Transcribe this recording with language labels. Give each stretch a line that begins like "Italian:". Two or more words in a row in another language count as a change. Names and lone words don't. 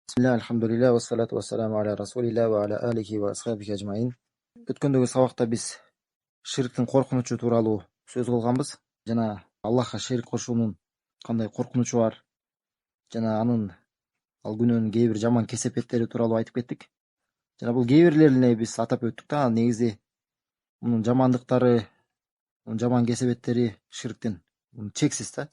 Arabic: بسم الله الحمد لله والصلاة والسلام على رسول الله وعلى آله وأصحابه أجمعين.
Kyrgyz: Өткөндөгү сабакта биз ширктин коркунучу тууралуу сөз кылганбыз. Жана Аллахка шерик кошуунун кандай коркунучу бар, жана анын ал күнөөнүн кээ бир жаман кесепеттери тууралуу айтып кеттик. Жана бул кээ бирлерине биз атап өттүк да, негизи мунун жамандыктары, мунун жаман кесепеттери ширктин чексиз да.